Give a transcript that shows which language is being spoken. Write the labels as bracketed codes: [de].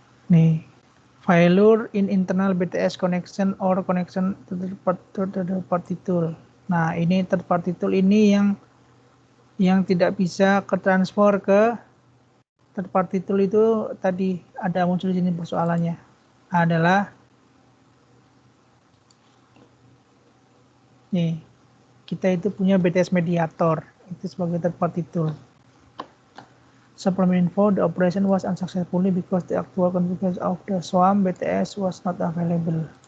[en] Nih, failure in internal BTS connection or connection to the third party tool. [id] Nah, ini third party tool ini yang tidak bisa ke transfer ke third party tool itu tadi ada muncul di sini persoalannya adalah nih, kita itu punya BTS mediator itu sebagai third party tool. [en] Supplement info, the operation was unsuccessfully because the actual configuration of the SWAM BTS was not available.